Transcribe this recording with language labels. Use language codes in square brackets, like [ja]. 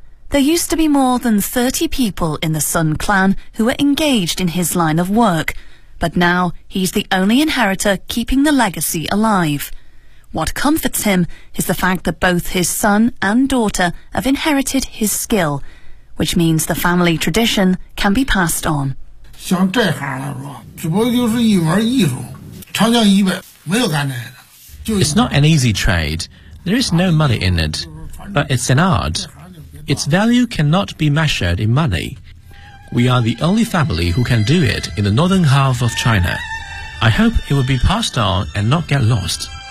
[en] There used to be more than 30 people in the Sun clan who were engaged in his line of work, but now he's the only inheritor keeping the legacy alive. What comforts him is the fact that both his son and daughter have inherited his skill,which means the family tradition can be passed on. [zh] 像这行来说，只不过就是一门艺术，长江以北没有干这个。 [en] It's not an easy trade. There is no money in it, but it's an art. Its value cannot be measured in money. We are the only family who can do it in the northern half of China. I hope it will be passed on and not get lost.